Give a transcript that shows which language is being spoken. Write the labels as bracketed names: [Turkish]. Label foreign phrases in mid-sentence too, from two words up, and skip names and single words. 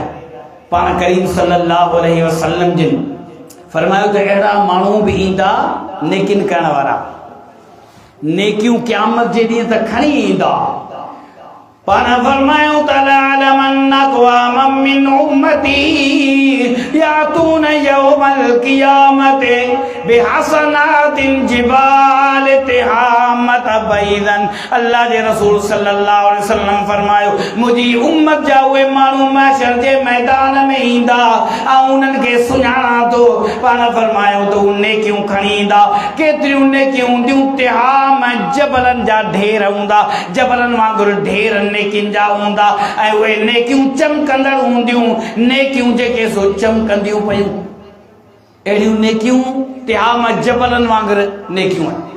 [Sindhi] पाण करीम [Arabic] صلى الله عليه وسلم [Sindhi] जिन फरमायो त अहिड़ा माण्हू बि ईंदा नेकिन करण वारा, नेकियूं क़यामत जे ॾींहं त खणी ईंदा। पाण फरमायो त [Arabic] لأعلمن أقواما من أمتي يأتون يوم القيامة بحسنات جبال تهامة بيضا. [Sindhi] अल्लाह जे रसूल [Arabic] صلى الله عليه وسلم [Sindhi] फरमायो, मुंहिंजी उम्मत जा उहे माण्हू महशर जे मैदान में ईंदा ऐं उन्हनि खे सुञाणा थो। पाण फरमायो त उहे नेकियूं खणी ईंदा, केतिरियूं नेकियूं हूंदियूं, तिहाम जबलनि जा ढेर हूंदा, जबलनि वांगुरु ढेर नेकियुनि जा हूंदा, ऐं उहे नेकियूं चमकंदड़ हूंदियूं, नेकियूं जेके सो चमकंदियूं पयूं, अहिड़ियूं नेकियूं तिहाम जबलनि वांगुरु नेकियूं आहिनि।